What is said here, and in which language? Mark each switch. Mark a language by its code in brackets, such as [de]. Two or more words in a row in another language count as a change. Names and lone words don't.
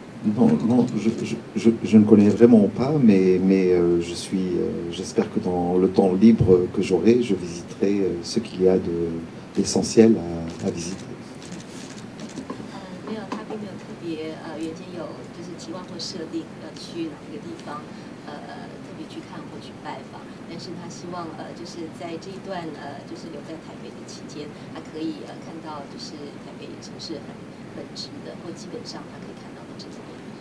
[fr] Non, non, je ne connais vraiment pas, mais j'espère que dans le temps libre que j'aurai, je visiterai ce qu'il y a d'essentiel à visiter. [zh] 没有，他并没有特别原先有就是期望或设定要去哪一个地方特别去看或去拜访，但是他希望就是在这一段就是留在台北的期间，他可以看到就是台北城市很本质的或基本上他可以看到的这种